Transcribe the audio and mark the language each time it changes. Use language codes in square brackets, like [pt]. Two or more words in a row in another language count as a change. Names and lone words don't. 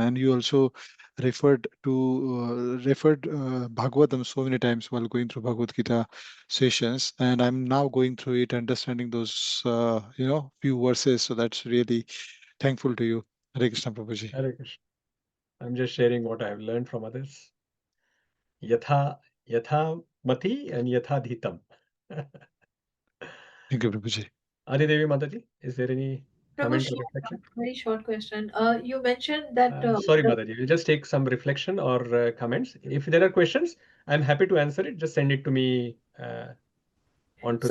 [en] And you also referred Bhagavatam so many times while going through Bhagavad Gita sessions, and I'm now going through it, understanding those few verses. So that's really thankful to you. [sa] Hare Krishna Prabhuji. Hare Krishna. [en] I'm just sharing what I have learned from others. [sa] Yatha mati and yatha dhitam. [en] Thank you, Prabhuji. Adi Devi Mataji, is there any comment or Prabhu, reflection? very short question. You mentioned that Sorry, Mataji, we'll just take some reflection or comments. If there are questions, I'm happy to answer it. Just send it to me onto